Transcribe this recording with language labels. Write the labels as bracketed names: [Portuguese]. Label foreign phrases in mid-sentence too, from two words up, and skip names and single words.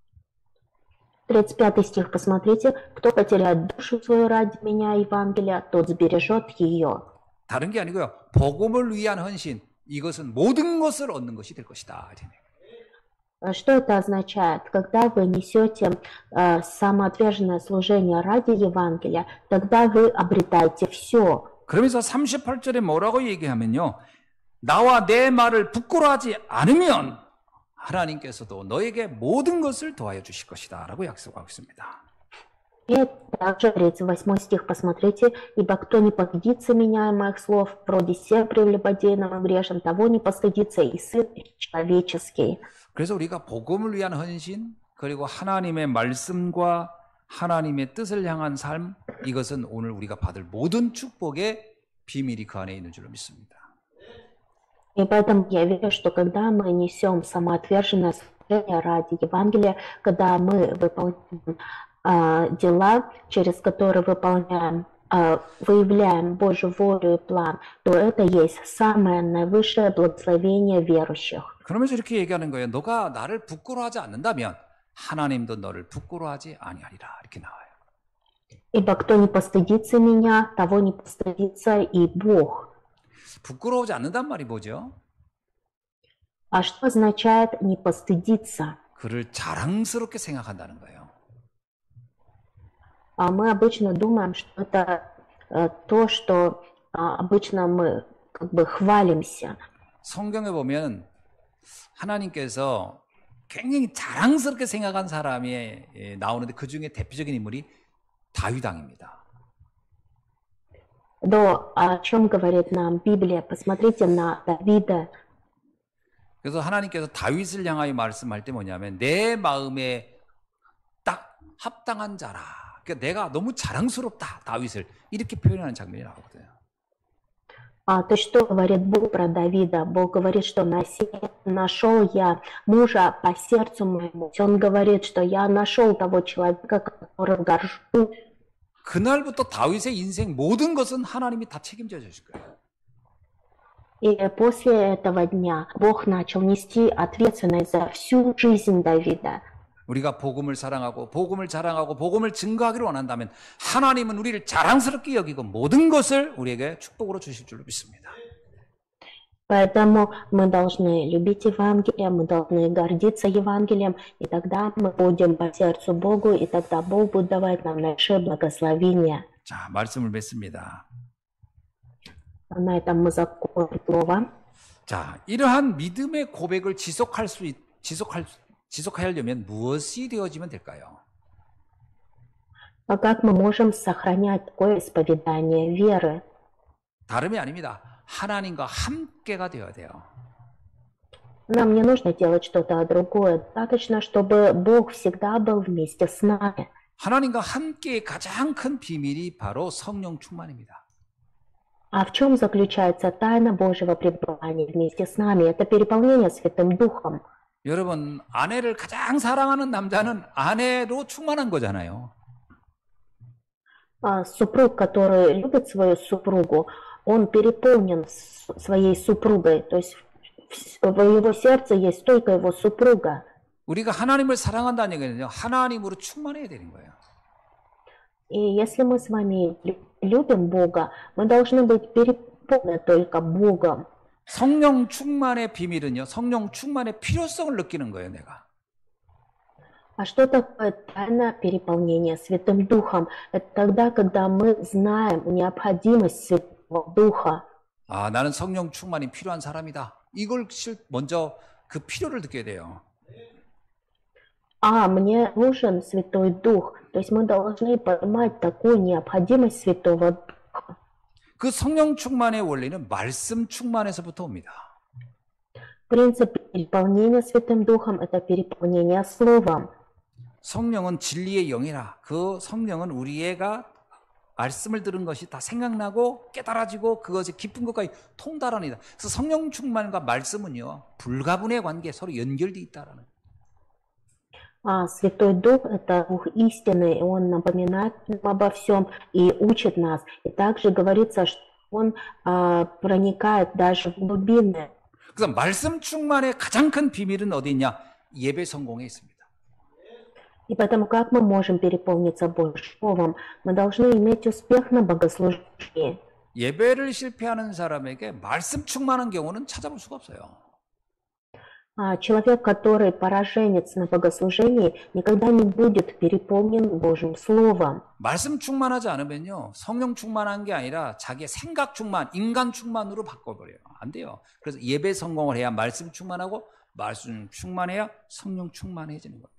[Russian] 35 стих, посмотрите. «Кто потеряет душу свою ради меня, Евангелия, тот сбережет ее». [Korean] 다른 게 아니고요. 복음을 위한 헌신. 이것은 모든 것을 얻는 것이 될 것이다. [Russian] Что это означает? Когда вы несете самоотверженное служение ради Евангелия, тогда вы обретаете все. [Korean] 그러면서 38절에 뭐라고 얘기하면요. 나와 내 말을 부끄러워하지 않으면 하나님께서도 너에게 모든 것을 더하여 주실 것이다 라고 약속하고 있습니다. [Russian] И также 38 стих, посмотрите. «Ибо кто не постыдится меня и моих слов, вроде себя прелюбодейным и грешным, того не постыдится и Сын человеческий». [Korean] 그래서 우리가 복음을 위한 헌신, 그리고 하나님의 말씀과 하나님의 뜻을 향한 삶, 이것은 오늘 우리가 받을 모든 축복의 비밀이 그 안에 있는 줄로 믿습니다. [Russian] И поэтому я верю, что когда мы несем самоотверженное служение ради Евангелия, когда мы выполняем дела, через которые выявляем Божью волю и план, то это есть самое наивысшее благословение верующих. [Korean] 그러면서 이렇게 얘기하는 거예요. 너가 나를 부끄러워하지 않는다면 하나님도 너를 부끄러워하지 아니하리라. 이렇게 나와요. [Russian] Ибо кто не постыдится меня, того не постыдится и Бог. [Korean] 부끄러워하지 않는단 말이 뭐죠? [Russian] А что означает не постыдиться? [Korean] 그를 자랑스럽게 생각한다는 거예요. [Russian] Мы обычно думаем, что это то, что обычно мы как бы хвалимся. [Korean] 성경에 보면 하나님께서 굉장히 자랑스럽게 생각한 사람이 나오는데 그 중에 대표적인 인물이 다윗 왕입니다. [Russian] Но о чем говорит нам Библия? Посмотрите на Давида. [Korean] 그래서 하나님께서 다윗을 향하여 말씀할 때 뭐냐면 내 마음에 딱 합당한 자라. 그러니까 내가 너무 자랑스럽다, 다윗을. 이렇게 표현하는 장면이 나오거든요. [Russian] То что говорит Бог про Давида? Бог говорит, что нашел я мужа по сердцу моему. Он говорит, что я нашел того человека, которым горжусь. [Korean] 그날부터 다윗의 인생 모든 것은 하나님이 다 책임져 주실 거예요. [Russian] И после этого дня Бог начал нести ответственность за всю жизнь Давида. [Korean] 우리가 복음을 사랑하고 복음을 자랑하고 복음을 증거하기를 원한다면 하나님은 우리를 자랑스럽게 여기고 모든 것을 우리에게 축복으로 주실 줄로 믿습니다. [Russian] Поэтому мы должны любить Евангелие, мы должны гордиться Евангелием, и тогда мы будем по сердцу Богу, и тогда Бог будет давать нам нааше благословение. [Korean] 자, 말씀을 맺습니다. [Russian] На этом мы закончим слово. [Korean] 자, 이러한 믿음의 고백을 지속하려면 무엇이 되어지면 될까요? [Russian] А как мы можем сохранять такое исповедание веры? [Korean] 다름이 아닙니다. 하나님과 함께가 되어야 돼요. [Russian] Нам не нужно делать что-то другое. Достаточно, чтобы Бог всегда был вместе с нами. [Korean] 하나님과 함께의 가장 큰 비밀이 바로 성령 충만입니다. [Russian] А в чем заключается тайна Божьего пребывания вместе с нами? Это переполнение Святым Духом. [Korean] 여러분, 아내를 가장 사랑하는 남자는 아내로 충만한 거잖아요. [Russian] Супруг, который любит свою супругу, он переполнен своей супругой. То есть в его сердце есть только его супруга. [Korean] 우리가 하나님을 사랑한다는 얘기는요, 하나님으로 충만해야 되는 거예요. [Russian] И если мы с вами любим Бога, мы должны быть переполнены только Богом. [Korean] 성령 충만의 비밀은요, 성령 충만의 필요성을 느끼는 거예요, 내가. [Russian] А что такое тайна переполнения Святым Духом? Это тогда, когда мы знаем необходимость Святого Духа. [Korean] 아, 나는 성령 충만이 필요한 사람이다. 이걸 먼저 그 필요를 느껴야 돼요. [Russian] Мне нужен Святой Дух. То есть мы должны понимать такую необходимость Святого Духа. [Korean] 그 성령 충만의 원리는 말씀 충만에서부터 옵니다. [Russian] Принцип переполнения Святым Духом – это переполнение Словом. [Korean] 성령은 진리의 영이라. 그 성령은 우리가 말씀을 들은 것이 다 생각나고 깨달아지고 그것이 깊은 것까지 통달하니다. 그래서 성령 충만과 말씀은요, 불가분의 관계, 서로 연결되어 있다라는. [Russian] Святой Дух – это Дух истины, и Он напоминает нам обо всем и учит нас. И также говорится, что Он проникает даже в глубины. [Korean] 그래서 말씀 충만의 가장 큰 비밀은 어디 있냐? 예배 성공에 있습니다. [Russian] И поэтому как мы можем переполниться Божьим Словом? Мы должны иметь успех на богослужении. [Korean] 예배를 실패하는 사람에게 말씀 충만한 경우는 찾아볼 수가 없어요. [Russian] Человек, который пораженец на богослужении, никогда не будет переполнен Божьим Словом. [Korean] 말씀 충만하지 않으면요, 성령 충만한 게 아니라 자기의 생각 충만, 인간 충만으로 바꿔버려요. 안 돼요. 그래서 예배 성공을 해야 말씀 충만하고, 말씀 충만해야 성령 충만해지는 겁니다.